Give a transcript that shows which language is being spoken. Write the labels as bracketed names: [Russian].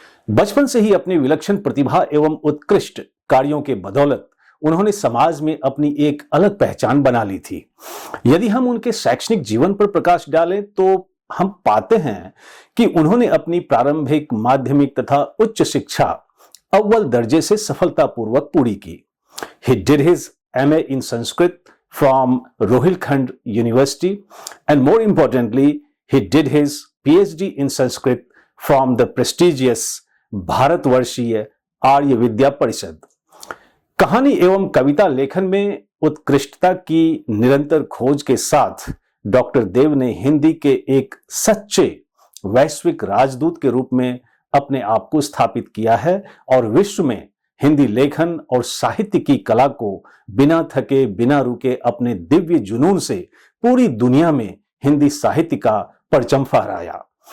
[Hindi] बचपन से ही अपनी विलक्षण प्रतिभा एवं उत्कृष्ट कार्यों के बदौलत उन्होंने समाज में अपनी एक अलग पहचान बना ली थी। यदि हम उनके शैक्षणिक जीवन पर प्रकाश डालें तो हम पाते हैं कि उन्होंने अपनी प्रारंभिक, माध्यमिक तथा उच्च शिक्षा अव्वल दर्जे से सफलतापूर्वक पूरी की। [English] He did his MA in Sanskrit from Rohilkhand University, and more importantly, he did his PhD in Sanskrit from the prestigious Bharatvarshiya Arya Vidya Parishad. [Hindi] कहानी एवं कविता लेखन में उत्कृष्टता की निरंतर खोज के साथ डॉक्टर देव ने हिंदी के एक सच्चे वैश्विक राजदूत के रूप में अपने आप को स्थापित किया है और विश्व में हिंदी लेखन और साहित्य की कला को बिना थके बिना रुके अपने दिव्य जुनून से पूरी दुनिया में हिंदी साहित्य का परचम फहराया।